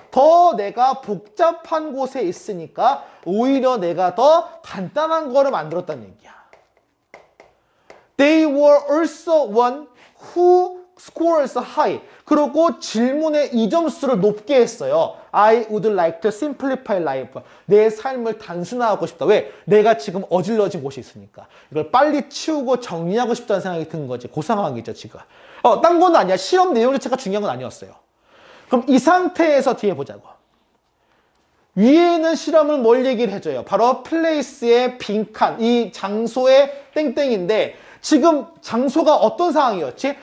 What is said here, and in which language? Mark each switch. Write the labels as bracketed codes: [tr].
[ko] 더 내가 복잡한 곳에 있으니까 오히려 내가 더 간단한 거를 만들었다는 얘기야. [en] They were also one who scores high. [ko] 그리고 질문의 이 점수를 높게 했어요. [en] I would like to simplify life. [ko] 내 삶을 단순화하고 싶다. 왜? 내가 지금 어질러진 곳이 있으니까. 이걸 빨리 치우고 정리하고 싶다는 생각이 든 거지. 그 상황이죠, 지금. 딴 건 아니야. 실험 내용 자체가 중요한 건 아니었어요. 그럼 이 상태에서 뒤에 보자고. 위에는 실험을 뭘 얘기를 해줘요? 바로 플레이스의 빈칸, 이 장소의 땡땡인데 지금 장소가 어떤 상황이었지?